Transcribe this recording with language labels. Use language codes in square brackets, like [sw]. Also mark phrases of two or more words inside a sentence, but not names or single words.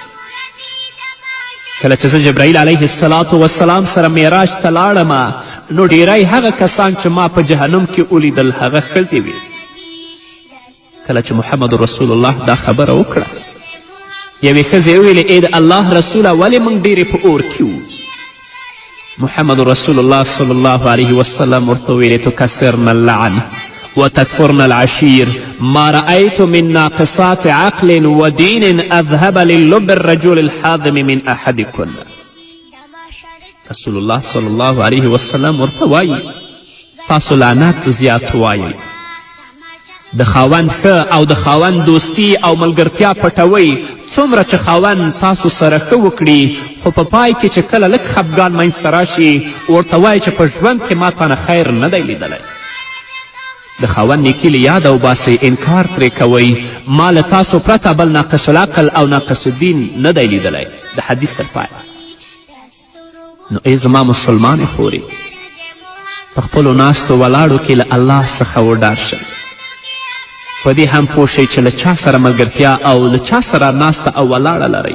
[ps] کله چې زه جبرائیل [ar] علیه السلام [ps] سره معراج ته لاړم نو ډیری هغه کسان چې ما په جهنم کې ولیدل هغه ښځې وې. کله چې محمد رسول الله دا خبره وکړه، یوې ښځې وویلې ای د الله رسوله ولې موږ ډیرې په اور کې وو؟ [ar] محمد رسول الله صلی الله علیه وسلم [ps] ورته ویلې [ar] تکسرن اللعن وتكفرن العشير ما رأيت من ناقصات عقل ودين أذهب للب الرجل الحاذم من أحدكن. [ps] رسول الله [ar] صلی الله علیه وسلم [ps] ورته وایي تاسو لعنت زیات وایئ، د خاوند ښه او د خاوند دوستی او ملګرتیا پټوئ څومره چې خاوند تاسو سره ښه وکړي، خو په پای کې چې کله لږ خفګان منځته راشي ورته وایي چې په ژوند کې ما تا نه خیر نه دی لیدلی. د خاوند نیکي له یاده وباسئ، انکار ترې کوئ، ما له تاسو پرته بل [ar] ناقص العقل [ps] او [ar] ناقص الدین [ps] نه دی لیدلی. د حدیث تر پایه. نو ای زما مسلمانې خورې، په خپلو ناستو ولاړو کې له الله څخه وډار شئ. په دې هم پوه شئ چې له چا سره ملګرتیا او له چا سره ناسته او ولاړه لرئ.